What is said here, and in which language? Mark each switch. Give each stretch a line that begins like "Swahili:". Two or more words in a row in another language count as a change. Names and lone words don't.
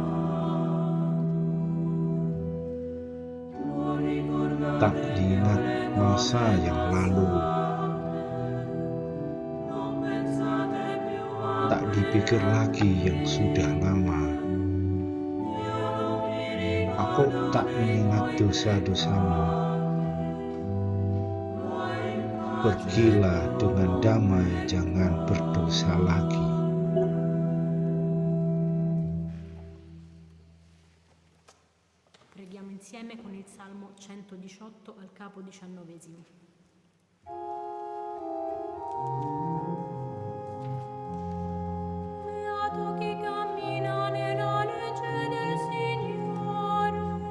Indonesian: Tak diingat masa yang lalu, tak dipikir lagi yang sudah lama. Aku tak mengingat dosa-dosamu. Pergilah dengan damai, jangan berdosa lagi.
Italian: Preghiamo insieme con il Salmo 118 al capo 19. Beato chi cammina nella legge del Signore.